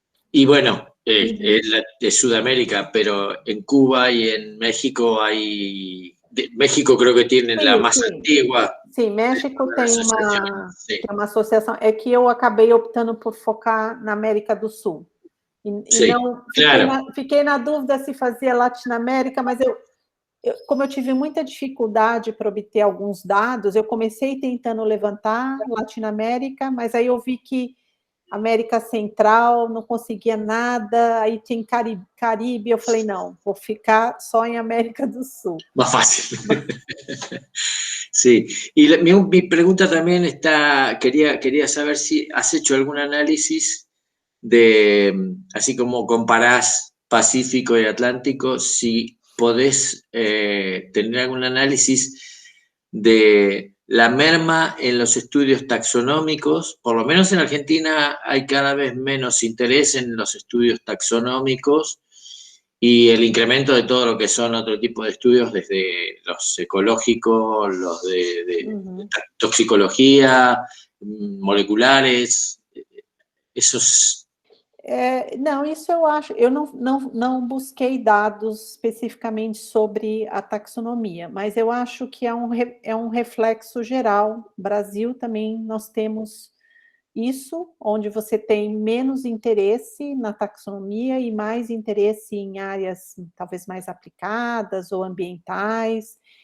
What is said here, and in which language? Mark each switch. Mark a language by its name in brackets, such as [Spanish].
[Spanish] Y bueno, es de Sudamérica, pero en Cuba y en México México creo que tiene la más antigua. [Portuguese] Sim, México tem uma associação. É que eu acabei optando por focar na América do Sul. E não, fiquei na dúvida se fazia Latinoamérica, mas como eu tive muita dificuldade para obter alguns dados, eu comecei tentando levantar Latinoamérica, mas aí eu vi que América Central não conseguia nada, aí tem Caribe, eu falei, não, vou ficar só em América do Sul. [Spanish] Más fácil. Sí, y mi pregunta también quería saber si has hecho algún análisis así como comparás Pacífico y Atlántico, si podés tener algún análisis de la merma en los estudios taxonómicos. Por lo menos en Argentina hay cada vez menos interés en los estudios taxonómicos y el incremento de todo lo que son otro tipo de estudios, desde los ecológicos, los de toxicología, moleculares, esos... [Portuguese] Não, isso eu acho, eu não busquei dados especificamente sobre a taxonomia, mas eu acho que é um reflexo geral. Brasil também nós temos isso, onde você tem menos interesse na taxonomia e mais interesse em áreas talvez mais aplicadas ou ambientais.